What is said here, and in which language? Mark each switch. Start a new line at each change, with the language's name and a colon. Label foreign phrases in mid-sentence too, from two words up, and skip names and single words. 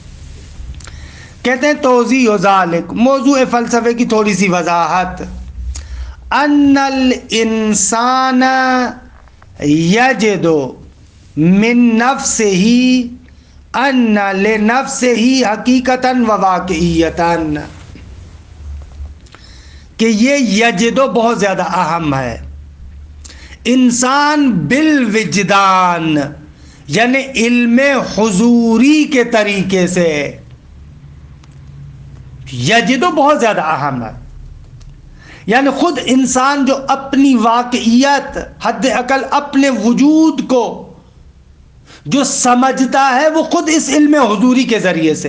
Urdu: کہتے ہیں
Arabic: توضیح ذالک،
Urdu: موضوع فلسفے کی تھوڑی سی وضاحت۔
Arabic: ان الانسان یجد من نفسہ ان لنفسہ حقیقتاً و واقعیتاً،
Urdu: کہ یہ یجد بہت زیادہ اہم ہے۔ انسان بالوجدان یعنی علم حضوری کے طریقے سے، یجد بہت زیادہ اہم ہے، یعنی خود انسان جو اپنی واقعیت، حد اقل اپنے وجود کو جو سمجھتا ہے وہ خود اس علم حضوری کے ذریعے سے۔